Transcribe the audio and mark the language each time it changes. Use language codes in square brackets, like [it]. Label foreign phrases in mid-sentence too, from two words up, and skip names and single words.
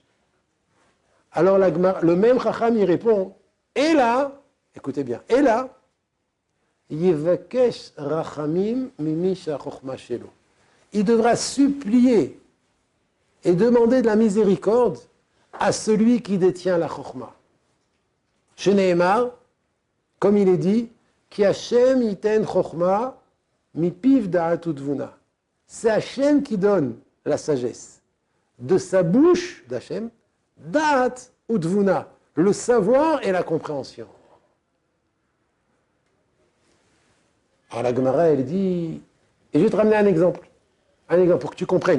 [fr] Alors la Gemara, le même Chacham y répond, et là, écoutez bien, et là, [he] יבקש רחמים ממישה חכמה שלו. [fr] Il devra supplier et demander de la miséricorde à celui qui détient la Chochma. [he] ש נאמר, [fr] comme il est dit, [he] כי השם יתן חכמה מפיו דעת ותבונה. [fr] C'est Hashem qui donne la sagesse. De sa bouche d'Hashem, [he] דעת ותבונה, [fr] le savoir et la compréhension. Alors la Gemara, elle dit, et je vais te ramener un exemple pour que tu comprennes.